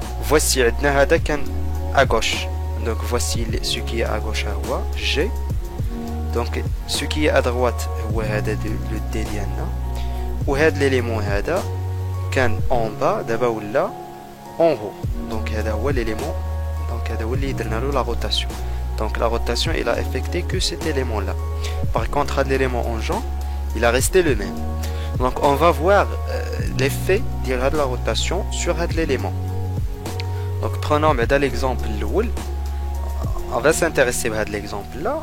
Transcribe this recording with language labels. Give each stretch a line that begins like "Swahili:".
French: Voici
Arabic: هذا كان
French: à gauche. Donc voici ce qui est à gauche G. Donc ce qui est à droite
Arabic: هو هذا
French: le D
Arabic: ديالنا. وهذا l'élément هذا كان
French: en bas
Arabic: دابا ولا
French: en haut. Donc
Arabic: هذا هو
French: l'élément.
Arabic: Donc هذا هو اللي درنا له
French: la rotation. Donc la rotation il a effectué que cet élément là. Par contre l'élément en jaune il a resté le même. Donc on va voir l'effet de la rotation sur l'élément. Donc prenons l'exemple l'oul. On va s'intéresser à l'exemple là.